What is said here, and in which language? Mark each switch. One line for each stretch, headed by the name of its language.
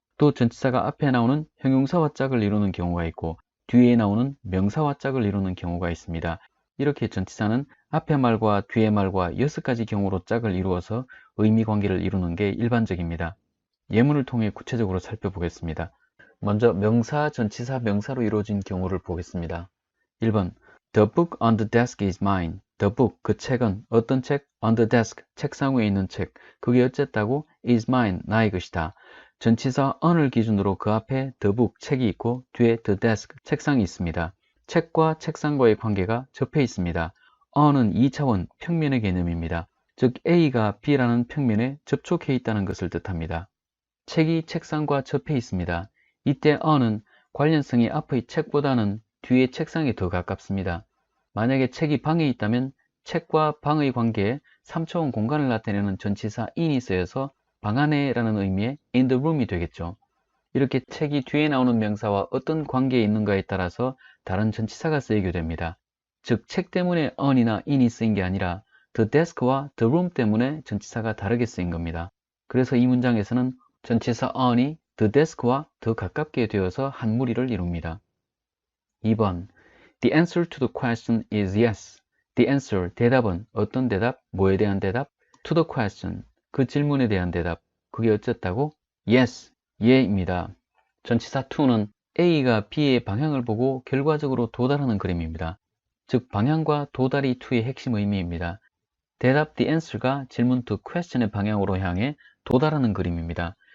Korean: 또 전치사가 앞에 나오는 형용사와 짝을 이루는 경우가 있고 뒤에 나오는 명사와 짝을 이루는 경우가 있습니다. 이렇게 전치사는 앞의 말과 뒤의 말과 6가지 경우로 짝을 이루어서 의미관계를 이루는 게 일반적입니다. 예문을 통해 구체적으로 살펴보겠습니다. 먼저 명사, 전치사, 명사로 이루어진 경우를 보겠습니다.
English: 1번 The book on the desk is mine. The book,
Korean: 그 책은 어떤 책?
English: On the desk,
Korean: 책상 위에 있는 책. 그게 어쨌다고?
English: is mine,
Korean: 나의 것이다. 전치사 on을 기준으로 그 앞에
English: the book,
Korean: 책이 있고 뒤에
English: the desk,
Korean: 책상이 있습니다. 책과 책상과의 관계가 접해 있습니다. on은 2차원 평면의 개념입니다. 즉 A가 B라는 평면에 접촉해 있다는 것을 뜻합니다. 책이 책상과 접해 있습니다. 이때 on은 관련성이 앞의 책보다는 뒤의 책상에 더 가깝습니다. 만약에 책이 방에 있다면 책과 방의 관계에 3차원 공간을 나타내는 전치사 in이 쓰여서 방 안에라는 의미의
English: in the room
Korean: 이 되겠죠. 이렇게 책이 뒤에 나오는 명사와 어떤 관계에 있는가에 따라서 다른 전치사가 쓰이게 됩니다. 즉, 책 때문에 on이나 in이 쓰인 게 아니라
English: the desk
Korean: 와
English: the room
Korean: 때문에 전치사가 다르게 쓰인 겁니다. 그래서 이 문장에서는 전치사 on이
English: the desk
Korean: 와 더 가깝게 되어서 한 무리를 이룹니다.
English: 2번 The answer to the question is yes. The answer,
Korean: 대답은 어떤 대답? 뭐에 대한 대답?
English: To the question,
Korean: 그 질문에 대한 대답. 그게 어쨌다고? Yes, 예입니다. 전치사 to는 A가 B의 방향을 보고 결과적으로 도달하는 그림입니다. 즉 방향과 도달이 to의 핵심 의미입니다. 대답
English: the answer
Korean: 가 질문
English: to question
Korean: 의 방향으로 향해 도달하는 그림입니다.